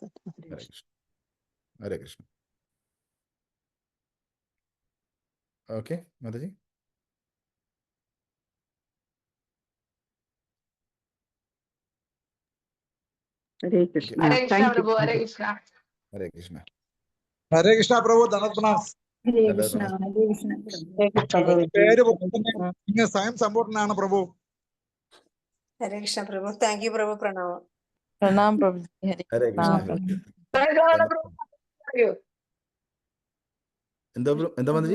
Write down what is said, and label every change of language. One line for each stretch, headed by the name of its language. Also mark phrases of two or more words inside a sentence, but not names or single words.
Malayalam: ഹരേ കൃഷ്ണ. ഹരേ കൃഷ്ണ. ഓക്കെ മാതാജി. ഹരേ കൃഷ്ണ. ഹരേ കൃഷ്ണ പ്രഭു. ഹരേ കൃഷ്ണ. ഹരേ കൃഷ്ണ.
Hindi: हरे कृष्णा प्रभु, धन्यवाद प्रणाम।
Malayalam: ഹരേ ഹലോ കൃഷ്ണ നമസ്കാരം. ഹരേ കൃഷ്ണ. പേര് പോലെ തന്നെ ഇങ്ങ് സ്വയം സമ്പൂർണ്ണനാണ് പ്രഭു. ഹരേ കൃഷ്ണ പ്രഭു.
English: thank you
Malayalam: പ്രഭു. പ്രണാമം. പ്രണാം പ്രഭുജി. ഹരേ ഹരേ കൃഷ്ണ. കൃഷ്ണ പ്രഭു. എന്താ മന്ത്രി?